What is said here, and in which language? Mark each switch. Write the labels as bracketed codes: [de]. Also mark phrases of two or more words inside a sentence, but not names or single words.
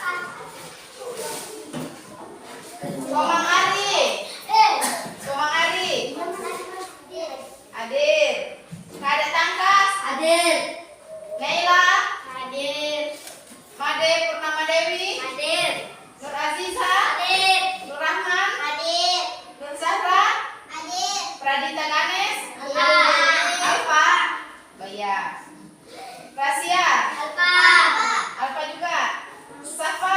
[id] Komang Ari. Komang Ari. Hadir. Kadek Tangkas. Hadir. Naila. Hadir. Made Purnama Dewi. Hadir. Nur Aziza. Hadir. Nur Rahman. Hadir. Nur Zahra. Hadir. Pradita Ganes. Hadir. Alfa. Baya. Rasia. Alfa. Alfa juga. Safa.